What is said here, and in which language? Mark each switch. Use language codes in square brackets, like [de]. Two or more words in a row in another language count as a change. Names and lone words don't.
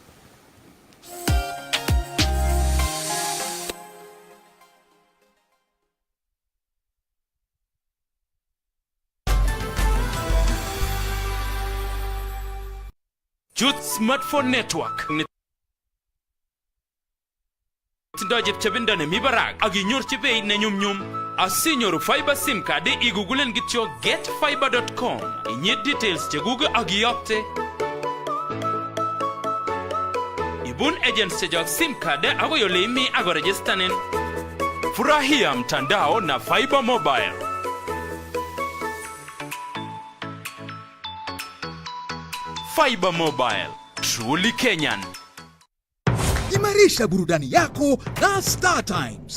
[en] Youth Smartphone Network. [kln] Tindo chepchepindo ne mibarak ak inyorchi beit ne nyumnyum. Asinyoru [en] fiber sim card [kln] igugulen kityo getfiber.com. Inyit details chekuge ak iyokte. Ibun agents chejok [en] sim card [kln] agoi ole imi ako registanin. [sw] Furahia mtandao na Fiber Mobile. [en] Fiber Mobile, truly Kenyan. [sw] Imarisha burudani yako na Star Times.